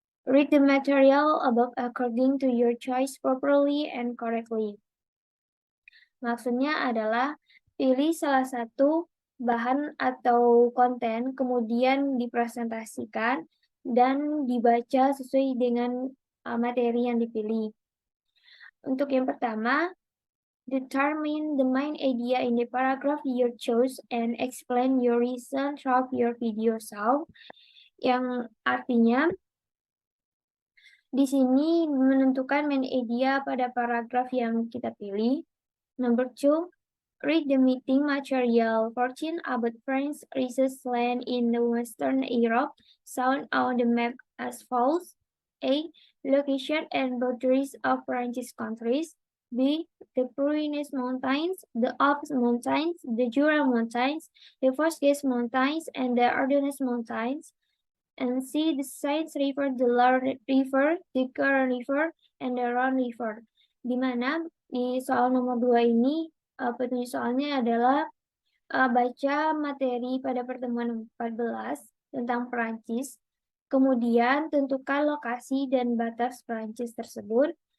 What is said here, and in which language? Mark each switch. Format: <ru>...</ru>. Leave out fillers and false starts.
<en>Read the material above according to your choice properly and correctly.</en> <id>Maksudnya adalah pilih salah satu bahan atau konten, kemudian dipresentasikan dan dibaca sesuai dengan materi yang dipilih. Untuk yang pertama,</id> <en>determine the main idea in the paragraph you choose and explain your reason throughout your video.</en> <id>So, yang artinya di sini menentukan main idea pada paragraf yang kita pilih.</id> <en>Number 2, read the meeting material. 14 about France recent land in the Western Europe, shown on the map as follows. A. Location and boundaries of French countries. B. The Pyrenees Mountains, the Alps Mountains, the Jura Mountains, the Vosges Mountains, and the Ardennes Mountains. And C. The Seine River, the Loire River, the Garonne River, and the Rhone River.</en> <id>Di mana di soal nomor 2 ini petunjuk soalnya adalah baca materi pada pertemuan 14 tentang Perancis. Kemudian tentukan lokasi dan batas Perancis tersebut.</id>